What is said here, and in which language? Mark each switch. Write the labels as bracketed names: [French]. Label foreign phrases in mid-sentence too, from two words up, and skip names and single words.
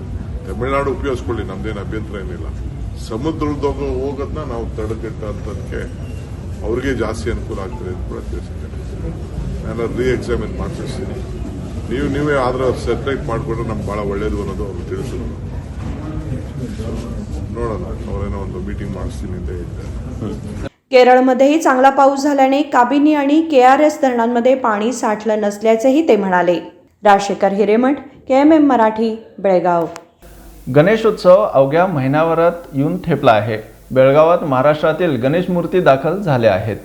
[Kannada] ತಮಿಳುನಾಡು ಉಪಯೋಗಿಸ್ಕೊಳ್ಳಿ, ನಮ್ದೇನು ಅಭ್ಯಂತರ ಏನಿಲ್ಲ. ಸಮುದ್ರದಾಗ ಹೋಗೋದನ್ನ ನಾವು ತಡೆಗಟ್ಟೋದಕ್ಕೆ ಅವ್ರಿಗೆ ಜಾಸ್ತಿ ಅನುಕೂಲ ಆಗ್ತದೆ ಅಂತ ಕೂಡ ತಿಳಿಸಿದ್ದೇನೆ. ನಾನು ಎಕ್ಸಾಮಿನ್ ಮಾಡಿಸ್ತೀನಿ. ನೀವೇ ಆದ್ರೆ ಸೆಟ್ಲೈಟ್ ಮಾಡಿಕೊಂಡ್ರೆ ನಮ್ಗೆ ಭಾಳ ಒಳ್ಳೇದು ಅನ್ನೋದು ಅವ್ರು ತಿಳಿಸಿದ್ರು. ನೋಡೋಣ, ಅವರೇನೋ ಒಂದು ಮೀಟಿಂಗ್ ಮಾಡಿಸ್ತೀನಿ ಅಂತ ಹೇಳಿದ್ದಾರೆ. [Marathi] केरळमध्येही चांगला पाऊस झाल्याने काबिनी आणि KRS धरणांमध्ये पाणी साठलं नसल्याचेही ते म्हणाले. राजशेखर हिरेमठ, KMM मराठी, बेळगाव. गणेशोत्सव अवघ्या महिनाभरात येऊन ठेपला आहे. बेळगावात महाराष्ट्रातील गणेश मूर्ती दाखल झाल्या आहेत.